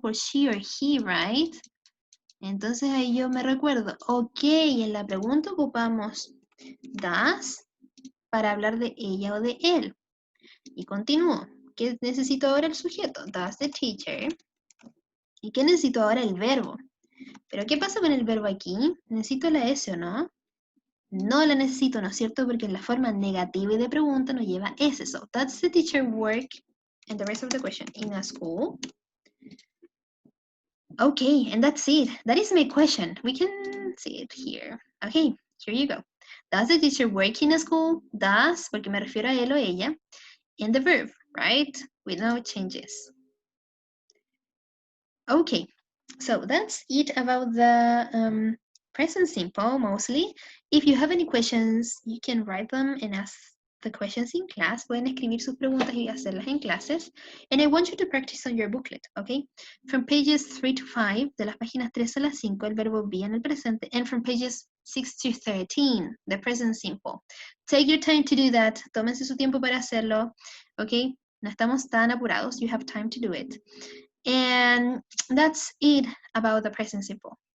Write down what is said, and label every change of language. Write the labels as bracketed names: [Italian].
[Spanish] Por [English] she or he, right? [Spanish] Entonces ahí yo me recuerdo, ok, en la pregunta ocupamos does para hablar de ella o de él. Y continúo. ¿Qué necesito ahora el sujeto? [English] Does the teacher. [Spanish] ¿Y qué necesito ahora el verbo? ¿Pero qué pasa con el verbo aquí? ¿Necesito la S o no? No la necesito, ¿no es cierto? Porque en la forma negativa y de pregunta nos lleva S. [English] So, does the teacher work, and the rest of the question, in a school? Okay, and that's it. That is my question. We can see it here. Okay, here you go. Does the teacher work in a school? [Spanish] Does, porque me refiero a él o ella. [English] And the verb, right? With no changes. Okay, so that's it about the present simple, mostly. If you have any questions, you can write them and ask the questions in class. [Spanish] Pueden escribir sus preguntas y hacerlas en clases. [English] And I want you to practice on your booklet, okay? From pages 3 to 5, [Spanish] de las páginas 3 a las 5, el verbo be en el presente. [English] And from pages 6 to 13, the present simple. Take your time to do that. [Spanish] Tómense su tiempo para hacerlo, okay? No estamos tan apurados. [English] You have time to do it. And that's it about the present simple.